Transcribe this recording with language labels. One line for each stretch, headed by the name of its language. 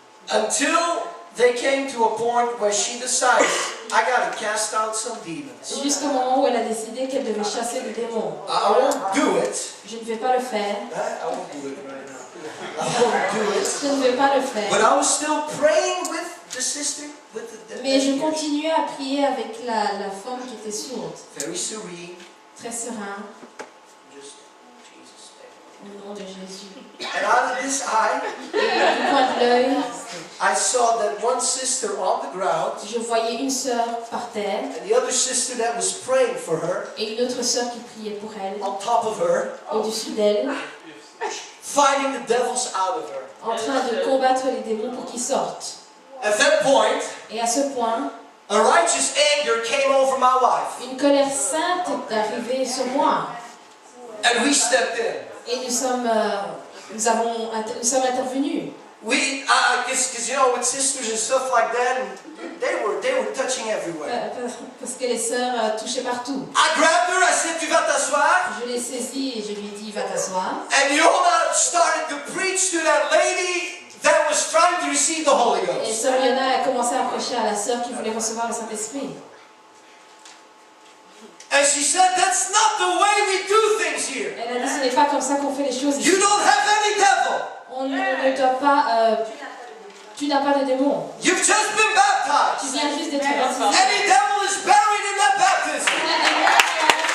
English: Until they came to a point where she decided, I gotta cast out some demons.
French: Jusqu'au moment où elle a décidé qu'elle devait chasser des démons.
English: I won't do it.
French: Je ne vais pas le faire.
English: I won't do it right now. I won't do it.
French: Je ne vais pas le
English: But
French: faire.
English: I was still praying with the sister, with the
French: Mais je continuais à prier avec la femme qui était sourde.
English: very serene.
French: Très serein.
English: Just Jesus' name.
French: Au nom de Jésus.
English: And out of this eye,
French: Et du coin de l'œil,
English: I saw that one sister on the ground,
French: je voyais une sœur par terre
English: and the other sister that was praying for her,
French: et une autre sœur qui priait pour elle,
English: on top of her,
French: au-dessus d'elle,
English: fighting the devils out of her.
French: en train de combattre les démons pour qu'ils sortent.
English: At that point,
French: Et à ce point,
English: a righteous anger came over my wife.
French: Une colère sainte est arrivée sur moi.
English: And we stepped in.
French: Et nous sommes intervenus.
English: Because you know, with sisters and stuff like that, and they were touching everywhere.
French: Parce que les sœurs touchaient partout.
English: I grabbed her, I said,
French: tu vas t'asseoir. Je l'ai saisie et je lui ai dit, va t'asseoir.
English: And Yona started to preach to that lady that was trying to receive the Holy
French: Et
English: Ghost.
French: sœur Yona a commencé à prêcher à la sœur qui voulait recevoir le Saint-Esprit.
English: And she said, that's not the way we do things here.
French: Elle a dit, ce n'est pas comme ça qu'on fait les choses ici.
English: You don't have any devil.
French: On ne doit pas... tu n'as pas de démon.
English: You've just been
French: Tu
English: baptized.
French: viens juste d'être baptisé.
English: Any devil is buried in that baptism.